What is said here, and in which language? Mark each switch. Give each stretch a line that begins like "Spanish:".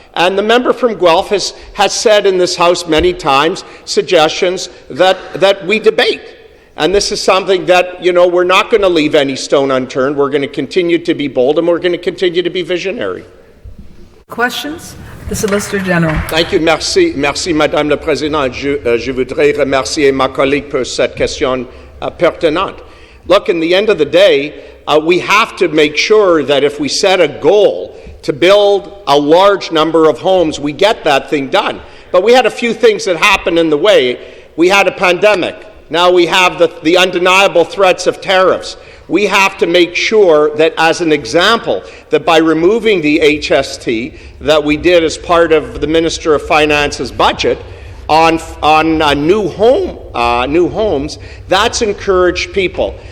English: And the member from Guelph has said in this House many times suggestions that we debate. And this is something that, we're not going to leave any stone unturned. We're going to continue to be bold and we're going to continue to be visionary. Questions? The Solicitor General. Thank you.
French: Merci, Madame la Présidente. Je voudrais remercier ma collègue pour cette question pertinente.
English: Look, in the end of the day, we have to make sure that if we set a goal to build a large number of homes, we get that thing done. But we had a few things that happened in the way. We had a pandemic. Now we have the undeniable threats of tariffs. We have to make sure that, as an example, that by removing the HST that we did as part of the Minister of Finance's budget on new homes, that's encouraged people.